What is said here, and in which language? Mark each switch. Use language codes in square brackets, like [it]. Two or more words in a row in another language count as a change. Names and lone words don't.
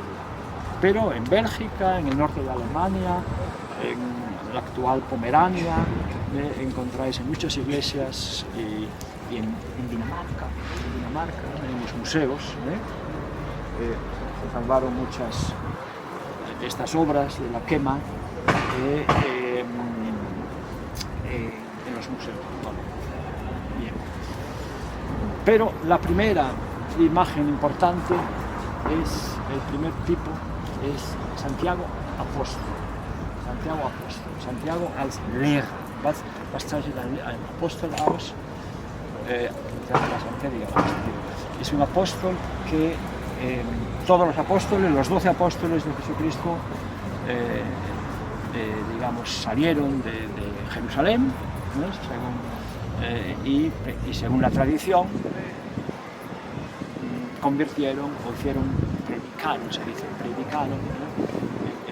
[es] Pero en Bélgica, en el norte de Alemania, en la actual Pomerania, encontráis en muchas iglesias y en Dinamarca, en los museos, se salvaron muchas de estas obras de la quema en los museos. Bueno, bien. Pero la primera imagen importante el primer tipo es Santiago Apóstol. [de] Santiago als Lehrer. Was zeichnet ein Apostel aus? [es] Es un apóstol que todos los apóstoles, los 12 apóstoles de Jesucristo, digamos, salieron de Jerusalén, ¿no? Y según la tradición, convirtieron o hicieron predicaron, se dice, predicaron, ¿no?